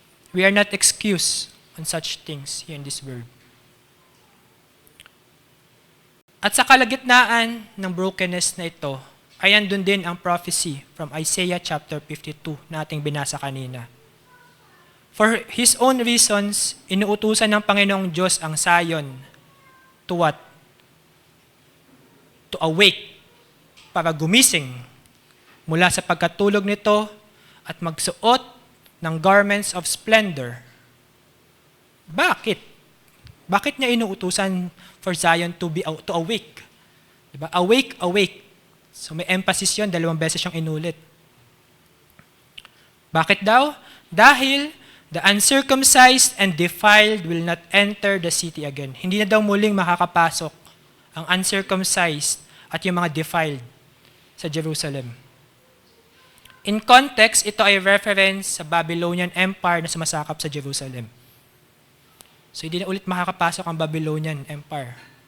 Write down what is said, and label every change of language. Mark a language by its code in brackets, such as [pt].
[en] We are not excused on such things here in this world. [tl] At sa kalagitnaan ng brokenness na ito, ay andun din ang prophecy from Isaiah chapter 52 na ating binasa kanina. For His own reasons, inuutusan ng Panginoong Diyos ang Zion [en] to what? To awake, [tl] para gumising mula sa pagkatulog nito at magsuot ng [en] garments of splendor. [tl] Bakit? Bakit niya inuutusan [en] for Zion to awake? Diba? Awake, awake. [tl] So may emphasis yun, 2 beses siyang inulit. Bakit daw? [en] Dahil the uncircumcised and defiled will not enter the city again. [tl] Hindi na daw muling makakapasok ang uncircumcised at yung mga defiled sa Jerusalem. In context, ito ay reference sa Babylonian Empire na sumasakop sa Jerusalem. So hindi na ulit makakapasok ang Babylonian Empire.